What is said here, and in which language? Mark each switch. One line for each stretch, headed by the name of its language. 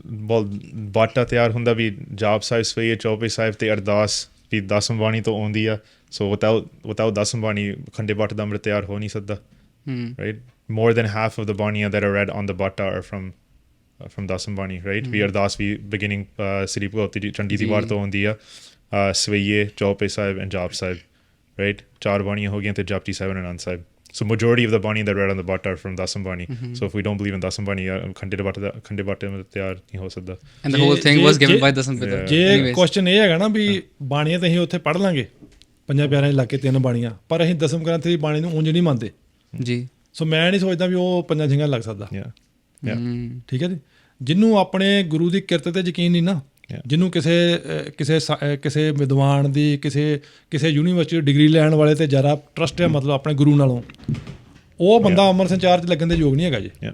English: well,
Punjabi: ਬਾਟਾ ਤਿਆਰ ਹੁੰਦਾ ਵੀ ਜਾਪ ਸਾਹਿਬ ਸਵਈਏ ਚੌਪਈ ਸਾਹਿਬ ਤੇ ਅਰਦਾਸ ਵੀ ਦਸਮ ਬਾਣੀ ਤੋਂ ਆਉਂਦੀ ਆ ਸੋ
English: without
Punjabi: ਦਸਮ ਬਾਣੀ ਖੰਡੇ ਬਾਟ ਦਾ ਅੰਮ੍ਰਿਤ ਤਿਆਰ ਹੋ ਨਹੀਂ ਸਕਦਾ
English: right more than half of the
Punjabi: ਬਾਣੀਆਂ
English: that are read on the
Punjabi: Bata
English: are from
Punjabi: ਦਸਮ ਬਾਣੀ right ਵੀ ਅਰਦਾਸ ਵੀ
English: beginning
Punjabi: ਸ੍ਰੀ ਭਗਵਤੀ ਜੀ ਚੰਡੀ ਦੀ ਵਾਰ ਤੋਂ ਆਉਂਦੀ ਆ ਸਵਈਏ ਚੌਪਈ ਸਾਹਿਬ and ਜਾਪ ਸਾਹਿਬ right ਚਾਰ ਬਾਣੀਆਂ ਹੋ ਗਈਆਂ ਤੇ Japji Sahib and Anand Sahib.
English: So majority of the bani that read on the Bhatta are from Dasam Bani. So if we don't believe in Dasam Bani, Khande Bhatta mein
Punjabi: ਤਿਆਰ ਨਹੀਂ ਹੋ ਸਕਦਾ.
English: And the whole thing was given by Dasam Pitar.
Punjabi: ਜੇ question ਇਹ ਹੈਗਾ ਨਾ ਵੀ ਬਾਣੀਆਂ ਤਾਂ ਅਸੀਂ ਉੱਥੇ ਪੜ੍ਹ ਲਾਂਗੇ ਪੰਜਾਂ ਪਿਆਰਿਆਂ ਦੇ ਇਲਾਕੇ 3 ਬਾਣੀਆਂ ਪਰ ਅਸੀਂ ਦਸਮ ਗ੍ਰੰਥ ਦੀ ਬਾਣੀ ਨੂੰ ਉਂਝ ਨਹੀਂ ਮੰਨਦੇ ਜੀ. ਸੋ ਮੈਂ ਨਹੀਂ ਸੋਚਦਾ ਵੀ ਉਹ ਪੰਜਾਂ ਸਿੰਘਾਂ ਲੱਗ ਸਕਦਾ. ਠੀਕ ਹੈ ਜੀ. ਜਿਹਨੂੰ ਆਪਣੇ ਗੁਰੂ ਦੀ ਕਿਰਤ ਤੇ ਯਕੀਨ ਨਹੀਂ ਨਾ ਜਿਹਨੂੰ ਕਿਸੇ ਵਿਦਵਾਨ ਦੀ ਕਿਸੇ ਯੂਨੀਵਰਸਿਟੀ ਡਿਗਰੀ ਲੈਣ ਵਾਲੇ ਤੇ ਜ਼ਿਆਦਾ ਟਰਸਟ ਹੈ ਮਤਲਬ ਆਪਣੇ ਗੁਰੂ ਨਾਲੋਂ ਉਹ ਬੰਦਾ ਅੰਮ੍ਰਿਤ ਸੰਚਾਰ 'ਚ ਲੱਗਣ ਦੇ ਯੋਗ ਨਹੀਂ ਹੈਗਾ ਜੀ.